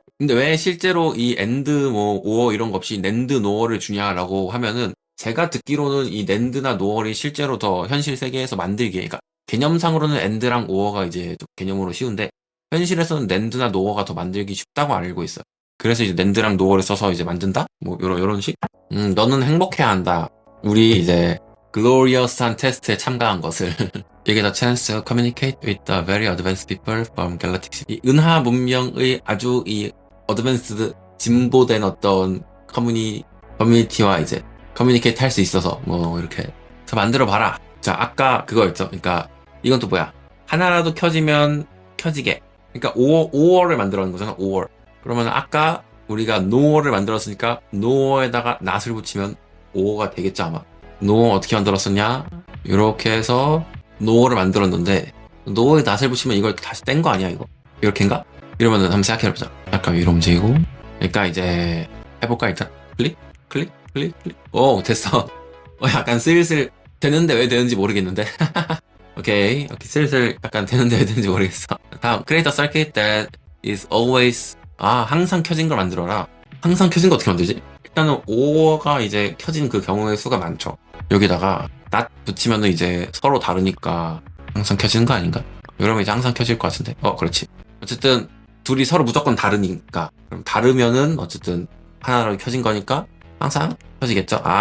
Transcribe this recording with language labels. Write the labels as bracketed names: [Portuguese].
[Korean] 근데 왜 실제로 이 and 뭐 or 이런 거 없이 낸드 nore를 주냐라고 하면은, 제가 듣기로는 이 낸드나 nore이 실제로 더 현실 세계에서 만들기에, 그러니까 개념상으로는 and랑 or가 이제 좀 개념으로 쉬운데 현실에서는 낸드나 nore가 더 만들기 쉽다고 알고 있어요. 그래서 이제 낸드랑 nore를 써서 이제 만든다? 뭐 요런 식? 너는 행복해야 한다. 우리 이제 글로리어스한 테스트에 참가한 것을. [English] You get a chance to communicate with the very advanced people from galactic city. [Korean] 이 은하 문명의 아주 이 어드밴스드 진보된 어떤 커뮤니티와 이제 커뮤니케이트 할 수 있어서 뭐 이렇게 저 만들어 봐라. 자, 아까 그거였죠. 그러니까 이건 또 뭐야? 하나라도 켜지면 켜지게. 그러니까 or를 만들어낸 거잖아. or. 그러면 아까 우리가 nore를 만들었으니까 nore에다가 not을 붙이면 or가 되겠죠, 아마. nore 어떻게 만들었었냐? 이렇게 해서 nore를 만들었는데 nore에 not을 붙이면 이걸 다시 뗀 거 아니야, 이거? 이렇게인가? 이러면은 한번 생각해보자. 약간 위로 움직이고. 그러니까 이제 해볼까, 일단? 클릭. 오, 됐어. 약간 슬슬 되는데 왜 되는지 모르겠는데. 오케이, 슬슬 약간 되는데 왜 되는지 모르겠어. [English] 다음, create a circuit that is always. [Korean] 항상 켜진 걸 만들어라. 항상 켜진 거 어떻게 만들지? 일단은 or가 이제 켜진 그 경우의 수가 많죠. 여기다가 not 붙이면은 이제 서로 다르니까 항상 켜지는 거 아닌가? 이러면 이제 항상 켜질 것 같은데. 그렇지. 어쨌든 둘이 서로 무조건 다르니까. 그럼 다르면은 어쨌든 하나로 켜진 거니까 항상 켜지겠죠?